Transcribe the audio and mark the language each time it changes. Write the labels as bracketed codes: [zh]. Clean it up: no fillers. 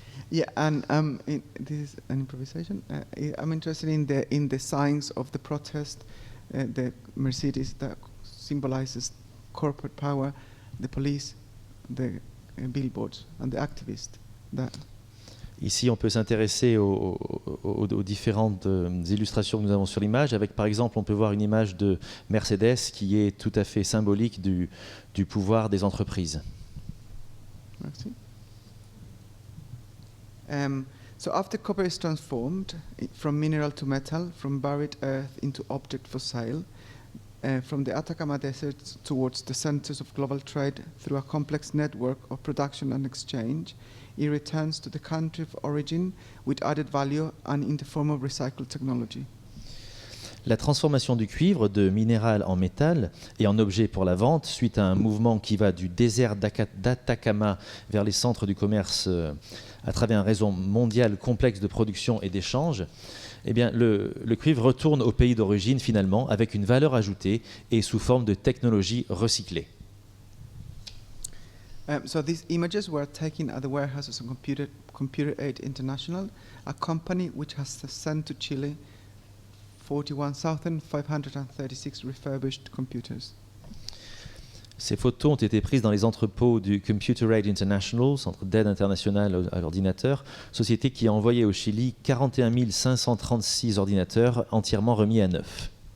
[en] Yeah, and this is an improvisation. I'm interested in the signs of the protest, the Mercedes that symbolizes corporate power, the police, the billboards, and the activists. [fr] Ici, on peut s'intéresser aux différentes illustrations que nous avons sur l'image. Avec, par exemple, on peut voir une image de Mercedes qui est tout à fait symbolique du pouvoir des entreprises. Merci. [en] So after copper is transformed from mineral to metal, from buried earth into object for sale, from the Atacama Desert towards the centers of global trade through a complex network of production and exchange, it returns to the country of origin with added value and in the form of recycled technology. [fr] La transformation du cuivre de minéral en métal et en objet pour la vente, suite à un mouvement qui va du désert d'Atacama vers les centres du commerce à travers un réseau mondial complexe de production et d'échange, eh bien, le cuivre retourne au pays d'origine finalement avec une valeur ajoutée et sous forme de technologie recyclée. [en] So these images were taken at the warehouses of Computer Aid International, a company which has sent to Chile 41,536 refurbished computers. [fr] Ces photos ont été prises dans les entrepôts du Computer Aid International, centre d'aide internationale à l'ordinateur, société qui a envoyé au Chili 41 536 ordinateurs entièrement remis à neuf.